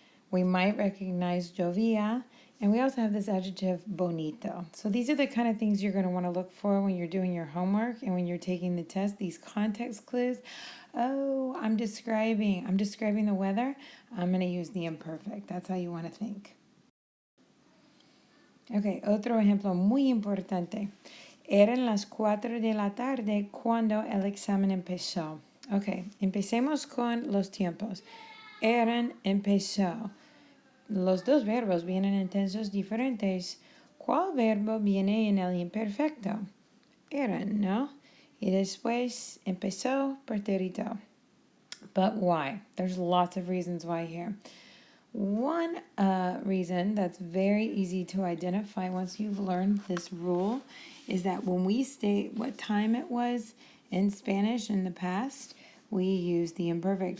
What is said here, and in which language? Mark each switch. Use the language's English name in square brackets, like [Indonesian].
[English] We might recognize llovía, and we also have this adjective bonito. So these are the kind of things you're going to want to look for when you're doing your homework and when you're taking the test, these context clues. Oh, I'm describing the weather. I'm going to use the imperfect. That's how you want to think. [Spanish] Ok, otro ejemplo muy importante. Eran las 4 de la tarde cuando el examen empezó. Ok, empecemos con los tiempos. Eran, empezó. Los dos verbos vienen en tensos diferentes. ¿Cuál verbo viene en el imperfecto? Eran, ¿no? Y después empezó pretérito. [English] But why? There's lots of reasons why here. One reason that's very easy to identify once you've learned this rule is that when we state what time it was in Spanish in the past, we use the imperfect.